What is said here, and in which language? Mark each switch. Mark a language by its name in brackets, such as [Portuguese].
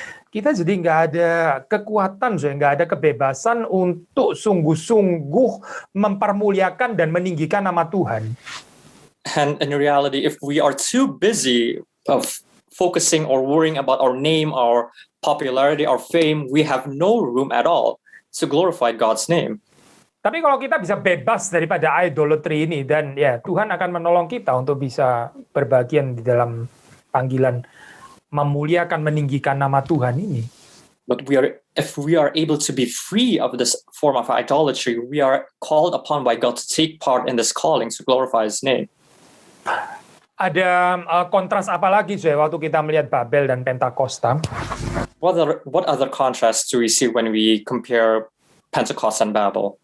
[Indonesian] Kita jadi nggak ada kekuatan, nggak ada kebebasan untuk sungguh-sungguh mempermuliakan dan meninggikan nama Tuhan. [English] And in reality, if we are too busy of focusing or worrying about our name, our popularity, our fame, we have no room at all to glorify God's name. [Indonesian] Tapi kalau kita bisa bebas daripada idolatry ini, dan ya Tuhan akan menolong kita untuk bisa berbagian di dalam panggilan memuliakan, meninggikan nama Tuhan ini. [English] But if we are able to be free of this form of idolatry, we are called upon by God to take part in this calling to glorify His name. [Indonesian] Ada kontras apa lagi waktu kita melihat Babel dan Pentakosta? [English] What other contrasts do we see when we compare Pentecost and Babel?